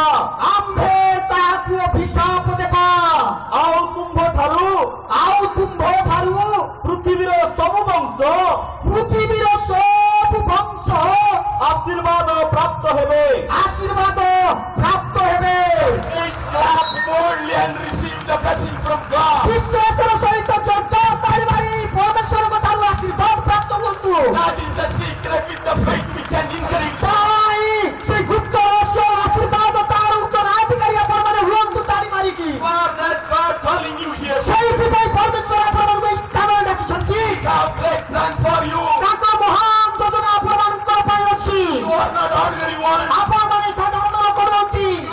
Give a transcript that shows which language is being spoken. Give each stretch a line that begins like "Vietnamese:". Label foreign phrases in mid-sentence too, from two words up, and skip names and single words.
Odia: ଆମ୍ଭେ ତାହାକୁ ଅଭିଶାପ ଦେବା। ଆଉ ତୁମ୍ଭଠାରୁ ପୃଥିବୀର ସବୁ ବଂଶ ପୃଥିବୀର ସବୁ ବଂଶ ଆଶୀର୍ବାଦ ପ୍ରାପ୍ତ ହେବେ। ଆଶୀର୍ବାଦ ପ୍ରାପ୍ତ ହେବେ।
English: Faith, clap boldly and receive the blessing from God.
Odia: ବିଶ୍ୱାସର ସହିତ ଯୋଗ୍ୟ ତାଳି ମାରି ପରମେଶ୍ୱରଙ୍କ ଠାରୁ ଆଶୀର୍ବାଦ ପ୍ରାପ୍ତ ହୁଅନ୍ତୁ।
English: That is the secret. With the faith we can inherit.
Odia: ତାଇ ସେ ଗୁପ୍ତ ରହସ୍ୟ ଆଶୀର୍ବାଦ ତାର ଉତ୍ତରାଧିକାରୀ ଆପଣମାନେ ହୁଅନ୍ତୁ ତାଳି ମାରିକି।
English: For that God calling you here.
Odia: ସେଇଥିପାଇଁ ପରମେଶ୍ୱର ଆପଣମାନଙ୍କୁ ଏହି ସ୍ଥାନରେ ଡାକିଛନ୍ତି।
English: Have great plan for you.
Odia: ତାଙ୍କ ମହାନ ଯୋଜନା ଆପଣମାନଙ୍କ ପାଇଁ ଅଛି।
English: You are not ordinary one.
Odia: ଆପଣମାନେ ସାଧାରଣ ଲୋକ ନୁହନ୍ତି।